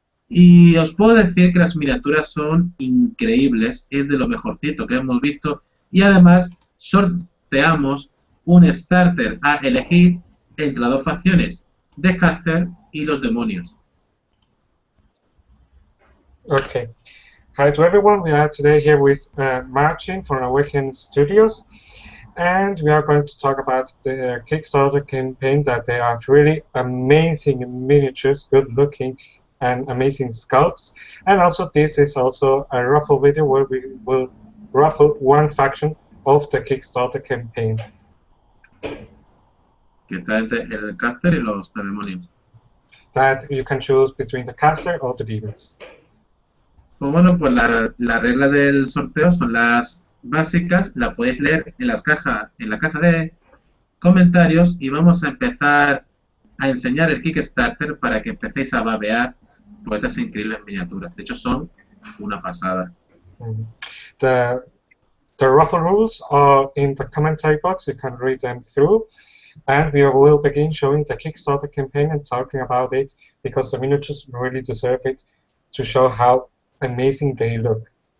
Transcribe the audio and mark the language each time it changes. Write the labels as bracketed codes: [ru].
[es] Y os puedo decir que las miniaturas son increíbles, es de lo mejorcito que hemos visto y además sorteamos un starter a elegir entre las dos facciones, The Caster y los demonios. [en] Okay. Hi to everyone. We are today here with Martin from Awaken Studios, and we are going to talk about the Kickstarter campaign. That they are really amazing miniatures, good looking, and amazing sculpts. And also, this is also a raffle video where we will raffle one faction of the Kickstarter campaign. [es] Que está entre el Caster y los demonios. [en] That you can choose between the caster or the demons. [es] Pues bueno, pues la regla del sorteo son las básicas, la podéis leer en la caja de comentarios y vamos a empezar a enseñar el Kickstarter para que empecéis a babear por estas increíbles miniaturas. De hecho, son una pasada. [en] The raffle rules are in the commentary box. You can read them through. And we will begin showing the Kickstarter campaign and talking about it because the miniatures really deserve it to show how amazing they look.